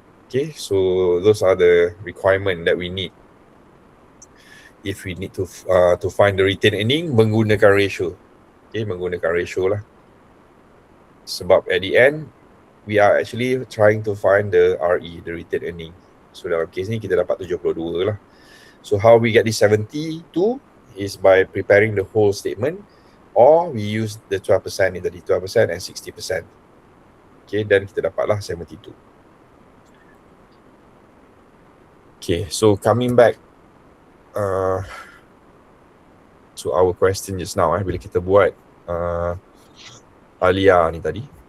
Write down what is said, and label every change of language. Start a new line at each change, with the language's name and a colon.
English: Okay, so those are the requirement that we need if we need to find the retained earning
Malay: menggunakan ratio. Okay, menggunakan ratio lah.
English: Sebab at the end, we are actually trying to find the RE, the retained earning.
Malay: So dalam case ni kita dapat 72 lah.
English: So how we get this 72 is by preparing the whole statement, or we use the 12% in the 12% and 60%.
Malay: Okay, dan kita dapatlah 72.
English: Okay, so coming back to our question just now,
Malay: bila kita buat Alia ni tadi.